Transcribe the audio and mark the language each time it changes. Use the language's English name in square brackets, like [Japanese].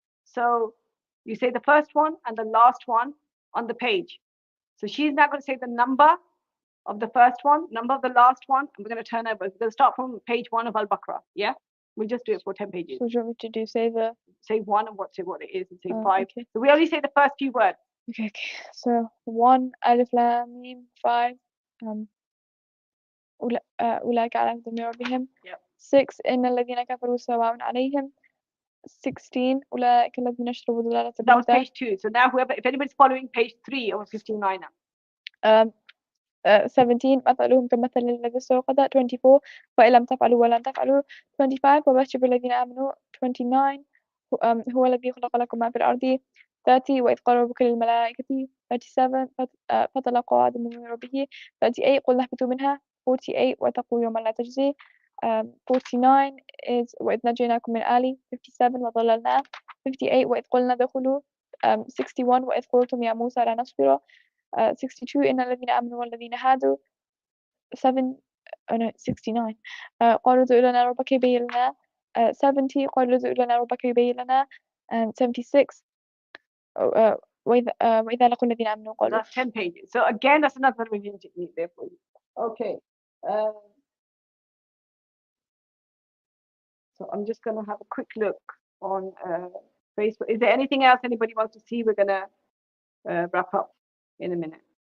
[English] So you say the first one and the last one on the page. So she's now going to say the number of the first one, number of the last one, and we're going to turn over. We're going to start from page 1 of Al-Baqarah. Yeah? We'll just do it for 10 pages. So what do you want me to do? Say one and what it is, and say 5. Okay. So we only say the first few words. Okay. So [Arabic] 1 Alif Lam Mim 5 أولئك على هدى من ربهم. 6 إن الذين كفروا سواء عليهم. 16 أولئك الذين اشتروا الضلالة بالهدى. [English] That was page 2. So now if anybody's following page 3 or 59 now. [Arabic] 17 مثلهم كمثل الذي استوقد. 24 وإن لم تفعلوا ولن تفعلوا. 25 وبشر الذين آمنوا. 29 هو الذي خلق لكم ما في الأرض. 30 وإذ قال ربك للملائكة. 37 فتلقى آدم من ربه. 38 قلنا اهبطوا منها. 48 واتقوا يوما لا تجزي. 49 [English] is [Arabic] وإذ نجيناكم من آل. 57 وضللنا. 58 وإذ قلنا ادخلوا. 61 وإذ قلتم يا موسى لا نصبر. 62 إن الذين آمنوا والذين هادوا. 69 قالوا ادع لنا ربك يبين لنا. 70 قالوا ادع لنا ربك يبين لنا. 76 وإذا لقوا الذين آمنوا قالوا. [English] That's 10 pages. So again, that's another revision technique there for you. Okay. So I'm just going to have a quick look on Facebook. Is there anything else anybody wants to see? We're going to wrap up in a minute.